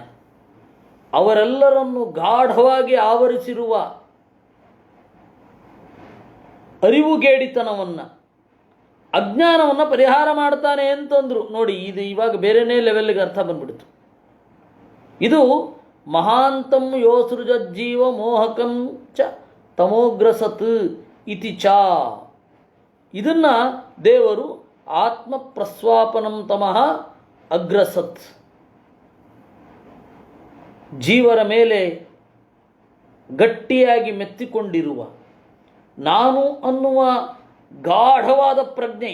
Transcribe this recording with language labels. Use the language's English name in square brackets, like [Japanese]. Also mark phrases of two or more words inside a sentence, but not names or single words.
[Kannada] ಅವರೆಲ್ಲರನ್ನು ಗಾಢವಾಗಿ ಆವರಿಸಿರುವ ಅರಿವುಗೇಡಿತನವನ್ನು, ಅಜ್ಞಾನವನ್ನು ಪರಿಹಾರ ಮಾಡ್ತಾನೆ ಅಂತಂದರು ನೋಡಿ. ಇದು ಇವಾಗ ಬೇರೆನೇ ಲೆವೆಲ್ಗೆ ಅರ್ಥ ಬಂದ್ಬಿಡ್ತು. [Sanskrit] ಇದು ಮಹಾಂತಂ ಯೋಸೃಜಜ್ಜೀವ ಮೋಹಕಂ ಚ ತಮೋಗ್ರಸತ್ ಇತಿ ಚ. [Kannada] ಇದನ್ನು ದೇವರು [Sanskrit] ಆತ್ಮ ಪ್ರಸ್ವಾಪನಂ ತಮಃ ಅಗ್ರಸತ್. [Kannada] ಜೀವರ ಮೇಲೆ ಗಟ್ಟಿಯಾಗಿ ಮೆತ್ತಿಕೊಂಡಿರುವ ನಾನು ಅನ್ನುವ ಗಾಢವಾದ ಪ್ರಜ್ಞೆ.